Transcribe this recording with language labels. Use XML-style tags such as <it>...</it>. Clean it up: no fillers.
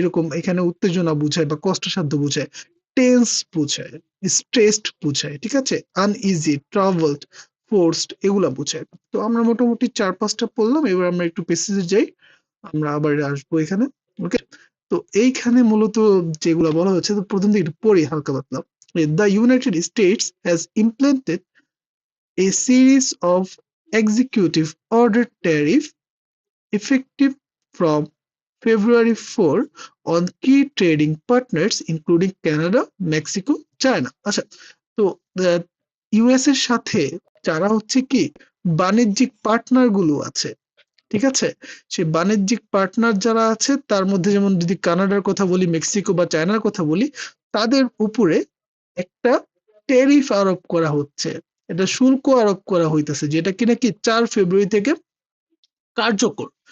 <bn>এরকম এখানে উত্তেজনা বুঝায় বা কষ্টসাধ্য বুঝায়, টেন্স বুঝায়, স্ট্রেসড বুঝায়, ঠিক আছে? আনইজি, ট্রাভেলড, ফোর্সড, এগুলা বুঝায়। তো আমরা মোটামুটি ৪-৫টা পড়লাম, এবার আমরা একটু পেসেজে যাই, আমরা আবার আসবো এখানে। ওকে, তো এইখানে মূলত যেগুলা বলা হচ্ছে, তো প্রথম দিকে একটু পড়ি হালকা পাতলা।</bn> <en>The United States has implemented a series of executive order tariff effective from February 4 on key trading partners including Canada, Mexico, China.</en> <bn>আচ্ছা, তো ইউএস এর সাথে যারা হচ্ছে কি বাণিজ্যিক পার্টনার গুলো আছে, ঠিক আছে? সে বাণিজ্যিক পার্টনার যারা আছে তার মধ্যে, যেমন যদি কানাডার কথা বলি, মেক্সিকো বা চায়নার কথা বলি, তাদের উপরে একটা ট্যারিফ আরোপ করা হচ্ছে, এটা শুল্ক আরোপ করা হইতেছে, যেটা কিনা কি 4 ফেব্রুয়ারি থেকে কার্যকর।</bn>